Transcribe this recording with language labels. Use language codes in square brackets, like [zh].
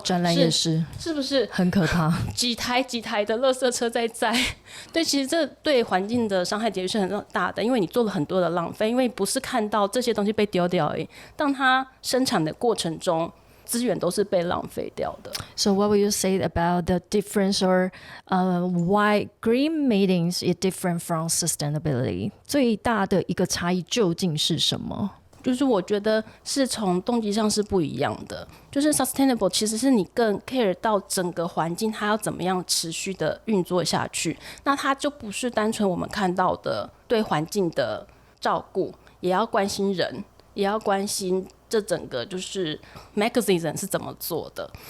[zh] 展览也是不是很可怕，几台的垃圾车在载。对，其实这对环境的伤害的确是很大的，因为你做了很多的浪费，因为不是看到这些东西被丢掉而已，当它生产的过程中，资源都是被浪费掉的。 [en] So what will you say about the difference or why green meetings is different from sustainability? [zh] 最大的一个差异究竟是什么？就是我觉得是从动机上是不一样的，就是 sustainable 其实是你更 care 到整个环境它要怎么样持续的运作下去，那它就不是单纯我们看到的对环境的照顾，也要关心人，也要关心这整个就是 mechanism 是怎么做的。